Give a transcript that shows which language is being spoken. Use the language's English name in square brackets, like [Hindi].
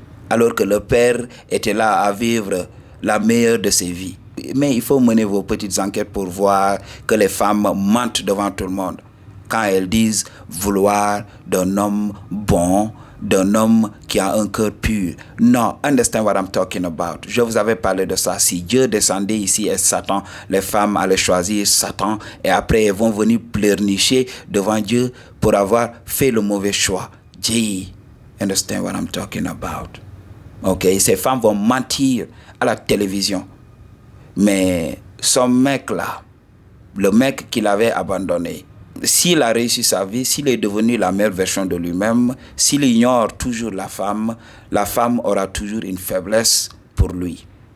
[French] Alors que le père était là à vivre la meilleure de ses vies. Mais il faut mener vos petites enquêtes pour voir que les femmes mentent devant tout le monde. Quand elles disent vouloir d'un homme bon, d'un homme qui a un cœur pur. [English] Non, understand what I'm talking about. [French] Je vous avais parlé de ça. Si Dieu descendait ici et Satan, les femmes allaient choisir Satan et après elles vont venir pleurnicher devant Dieu pour avoir fait le mauvais choix. [English] Gee, understand what I'm talking about. [French] Ok, ces femmes vont mentir à la télévision. Mais son mec là, le mec qui l'avait abandonné, s'il a réussi sa vie, s'il est devenu la meilleure version de lui-même, s'il ignore toujours la femme aura toujours une faiblesse pour lui.